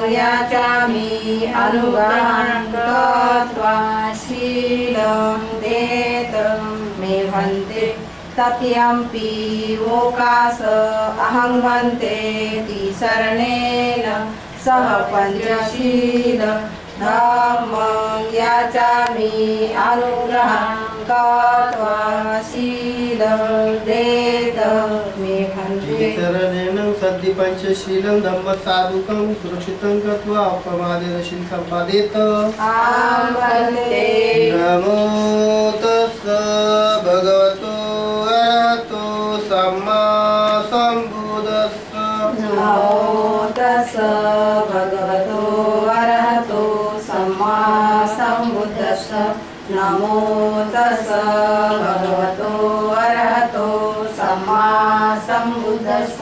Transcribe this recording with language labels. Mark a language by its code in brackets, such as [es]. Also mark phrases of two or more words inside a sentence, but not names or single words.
[pi] याचामि अनुग्रहं कृत्वा शीलं देत मे भन्ते तथ्यम्पि ओकास अहं भन्ते शरणेन सह पंचशीलं धम्मं याचामि अनुग्रहं कृत्वा शीलं देत मे भन्ते शरणेन सद्धि पंचशीलं धम्म साधुकं सुरक्षितं कृत्वा अपमादेन सम्पादेत। नमो तस्स भगवतो अरहतो सम्मा सम्बुद्धस्स। नमो तस्स भगवतो अरहतो सम्मा सम्बुद्धस्स। नमो तस्स भगवतो अरहतो सम्मा सम्बुद्धस्स।